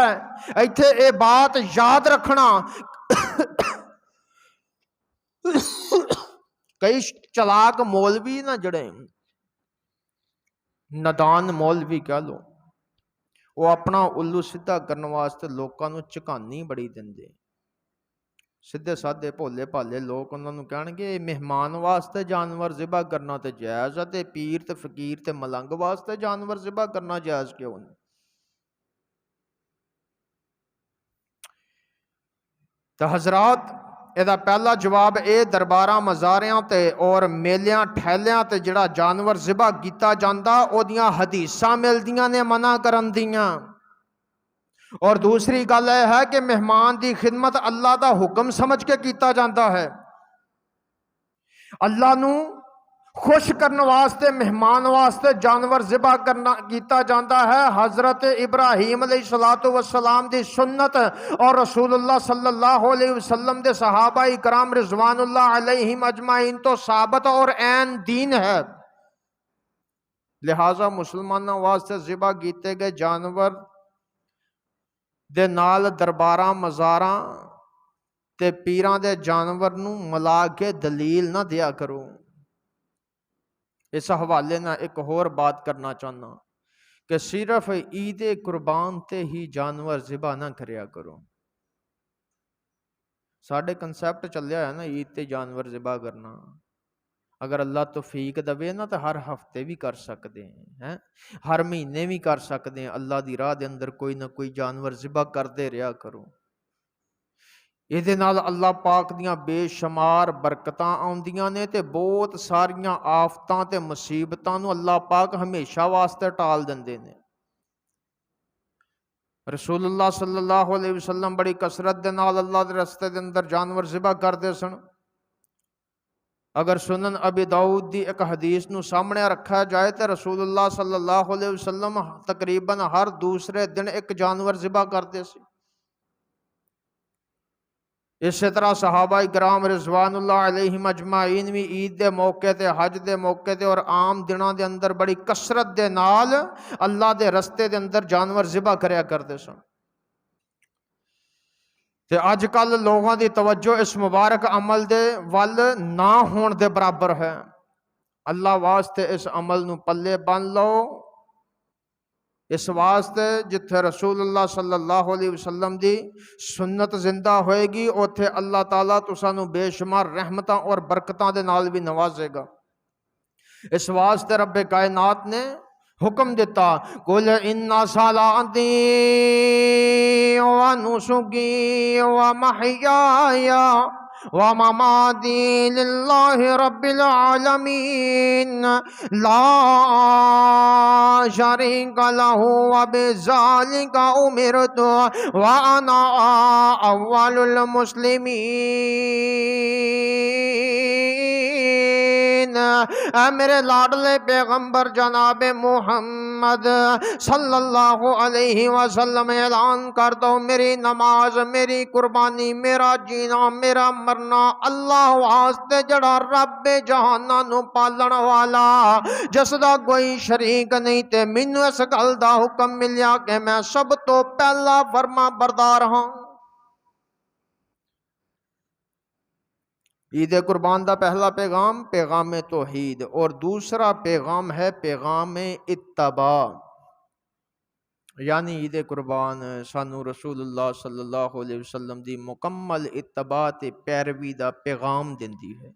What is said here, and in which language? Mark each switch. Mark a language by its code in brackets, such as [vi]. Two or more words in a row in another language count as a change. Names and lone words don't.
[pa] ایتھے اے بات یاد رکھنا، کئی چلاک مولوی نہ جڑے، ندان مولوی کہہ لو، وہ اپنا الو سیدھا کرنے واسطے لوگوں کو ਝਕਾਨੀ بڑی دیں. ਸਿੱਧੇ ਸਾਦੇ ਭੋਲੇ ਭਾਲੇ ਲੋਕ ਉਹਨਾਂ ਨੂੰ ਕਹਿਣਗੇ ਮਹਿਮਾਨ ਵਾਸਤੇ ਜਾਨਵਰ ਜ਼ਿਬਾ ਕਰਨਾ ਤੇ ਜਾਇਜ਼ ਆ, ਤੇ ਪੀਰ ਤੇ ਫਕੀਰ ਤੇ ਮਲੰਗ ਵਾਸਤੇ ਜਾਨਵਰ ਜ਼ਿਬਾ ਕਰਨਾ ਜਾਇਜ਼ ਕਿਉਂ ਨਹੀਂ? ਤਾਂ ਹਜ਼ਰਾਤ, ਇਹਦਾ ਪਹਿਲਾ ਜਵਾਬ ਇਹ, ਦਰਬਾਰਾਂ ਮਜ਼ਾਰਿਆਂ ਤੇ ਔਰ ਮੇਲਿਆਂ ਠਹਿਲਿਆਂ ਤੇ ਜਿਹੜਾ ਜਾਨਵਰ ਜ਼ਿਬਾ ਕੀਤਾ ਜਾਂਦਾ ਉਹਦੀਆਂ ਹਦੀਸਾਂ ਮਿਲਦੀਆਂ ਨੇ ਮਨਾ ਕਰਨ ਦੀਆਂ. اور دوسری گل یہ ہے کہ مہمان دی خدمت اللہ دا حکم سمجھ کے کیتا جاتا ہے. اللہ نو خوش کرنے واسطے مہمان واسطے جانور ذبح کرنا کیتا جاتا ہے. حضرت ابراہیم علیہ السلام دی سنت اور رسول اللہ صلی اللہ علیہ وسلم دے صحابہ کرام رضوان اللہ علیہم اجمعین تو ثابت اور عین دین ہے. لہذا مسلمانوں واسطے ذبح کیتے گئے جانور دے نال درباراں مزاراں تے پیراں دے جانور نو ملا کے دلیل نہ دیا کرو. اس حوالے نہ ایک اور بات کرنا چاہنا کہ صرف عید قربان تے ہی جانور ذبح نہ کریا کرو. ساڈے کنسیپٹ چلیا ہے نا عید تے جانور ذبح کرنا. اگر اللہ توفیق دے نا تو ہر ہفتے بھی کر سکتے ہیں, ہر مہینے بھی کر سکتے ہیں. اللہ دی راہ دے اندر کوئی نہ کوئی جانور ذبح کرتے رہا کرو. یہ نال اللہ پاک دیاں بے شمار برکتاں آندیاں نے تے بہت ساریاں آفتاں تے مصیبتاں نو اللہ پاک ہمیشہ واسطے ٹال دندے نے. رسول اللہ صلی اللہ علیہ وسلم بڑی کثرت دے نال اللہ دے رستے دے اندر جانور ذبح کردے سن. اگر سنن ابی داؤد دی ایک حدیث نو سامنے رکھا جائے تو رسول اللہ صلی اللہ علیہ وسلم تقریباً ہر دوسرے دن ایک جانور ذبح کرتے سی. اسی طرح صحابہ کرام رضوان اللہ علیہم اجمعین بھی عید دے موقع تے, حج دے موقع تے اور عام دنوں دے اندر بڑی کثرت دے نال اللہ دے رستے دے اندر جانور ذبح کریا کرتے سن. تے اج کل لوگوں دی توجہ اس مبارک عمل دے ول نہ ہون دے برابر ہے. اللہ واسطے اس عمل نو پلے بن لو. اس واسطے جتھے رسول اللہ صلی اللہ علیہ وسلم دی سنت زندہ ہوئے گی اوتھے اللہ تعالیٰ تساں نو بے شمار رحمتاں اور برکتاں دے نال بھی نوازے گا. اس واسطے رب کائنات نے حکم دیتا, [ar] قُلْ إِنَّ صَلَاتِي وَنُسُكِي وَمَحْيَايَ وَمَمَاتِي لِلَّهِ رَبِّ الْعَالَمِينَ لَا شَرِيكَ لَهُ وَبِذَلِكَ أُمِرْتُ وَأَنَا أَوَّلُ الْمُسْلِمِينَ. [pa] اے میرے لاڈلے پیغمبر جناب محمد صلی اللہ علیہ وسلم اعلان کر دو, میری نماز, میری قربانی, میرا جینا, میرا مرنا اللہ واسطے جڑا رب جہاناں نو پالن والا جس دا کوئی شریک نہیں. تے مینوں اس گل دا حکم ملیا کہ میں سب تو پہلا فرما بردار ہاں. عید قربان دا پہلا پیغام پیغام توحید, اور دوسرا پیغام ہے پیغام اتباع. یعنی عید قربان سانو رسول اللہ صلی اللہ علیہ وسلم دی مکمل اتباع تے پیروی دا پیغام دیندی ہے.